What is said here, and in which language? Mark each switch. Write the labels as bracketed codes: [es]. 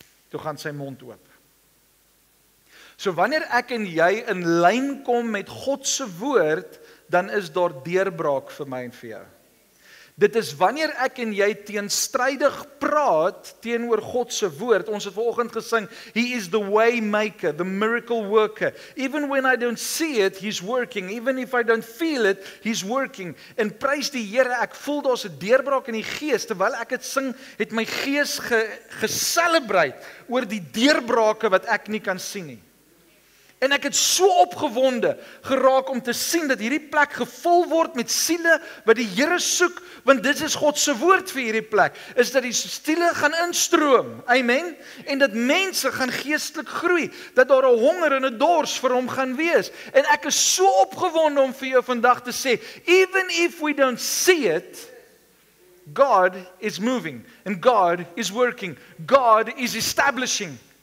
[af] Toe gaan sy mond oop. So wanneer ek en jy in lyn kom met God se woord, dan is daar deurbraak vir my en vir jou. Dit is wanneer ek en jy teenstrydig praat teenoor God se woord. Ons het vanoggend gesing, [en] He is the way maker, the miracle worker. Even when I don't see it, He's working. Even if I don't feel it, He's working. [af] En prys die Here, ek voel daar's 'n deurbraak in die gees. Terwyl ek dit sing, het my gees geselebrate oor die deurbrake wat ek nie kan sien nie. En ek het so opgewonde geraak om te sien dat hierdie plek gevul word met siele wat die Here soek, want dit is God se woord vir hierdie plek, is dat die siele gaan instroom, amen, en dat mense gaan geestelik groei, dat daar 'n honger en 'n dors vir hom gaan wees, en ek is so opgewonde om vir jou vandag te sê, [en] even if we don't see it, God is moving, and God is working, God is establishing.